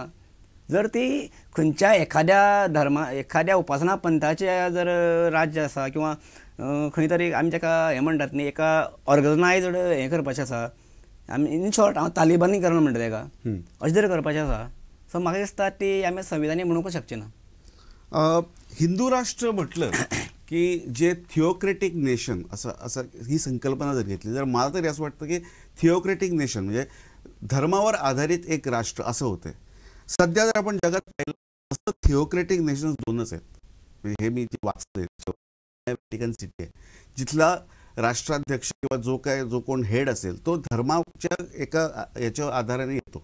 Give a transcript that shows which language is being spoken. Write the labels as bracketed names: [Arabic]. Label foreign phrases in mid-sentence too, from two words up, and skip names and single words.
[Konkani] जर ती खंयच्या एखाद्या उपासना पंथाचे जर राज्य आसा किंवा खंय तरी आमी ताका हें म्हणटात न्ही एका ऑर्गनायज्ड हें करपाचें आसा आमी [English] in short [Konkani] हांव तालिबानीकरण म्हणटा ताका अशें तरी करपाचें आसा. सो म्हाका दिसता ती आमी संविधानी म्हणूंकच शकचे ना. [Marathi] हिंदू राष्ट्र म्हटलं की जे [English] theocratic nation [Marathi] असं ही संकल्पना जर घेतली तर मला तरी असं वाटतं की [English] theocratic nation [Marathi] म्हणजे धर्मावर आधारित एक राष्ट्र असं होते. सध्या जर आपण जगात पाहिलं असं [English] theocratic nations [Marathi] दोनच आहेत. म्हणजे हे मी जे वाचतोय व्हॅटिकन सिटी आहे जिथला राष्ट्राध्यक्ष किंवा जो कोण हेड असेल तो धर्माच्या एका याच्या आधाराने येतो.